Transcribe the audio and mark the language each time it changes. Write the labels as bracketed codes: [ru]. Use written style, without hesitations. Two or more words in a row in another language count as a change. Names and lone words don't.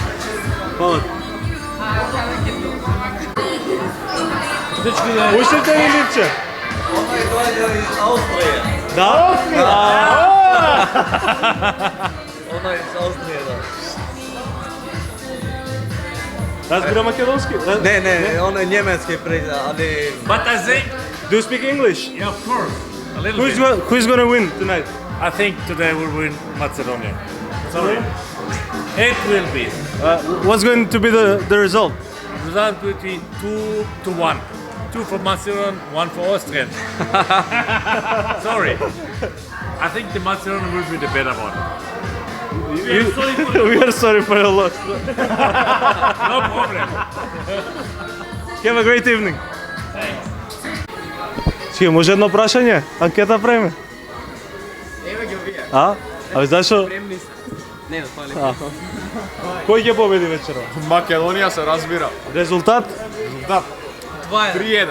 [mk] Фала. Пуштите ли липче? Да? Она из Австрија, да. Разбира македонски? Не, он е немецки али... [en] But I think, Do you speak English? yeah, of course, a little bit. Who's gonna win tonight? I think today will win Macedonia. Sorry? It will be. What's going to be the result? Result will be 2-1. 2 for Macedonia, 1 for Austrian. Sorry. I think the Macedonia will be the better one. We are sorry for your loss. No problem. Have a great evening. [mk] Чи, може едно прашање? Анкета правиме? Еве ги овие. А? А зашо? Премни се. Не, фали. Кој ќе победи вечерва? Македонија се разбира. Резултат? Резултат 2-1.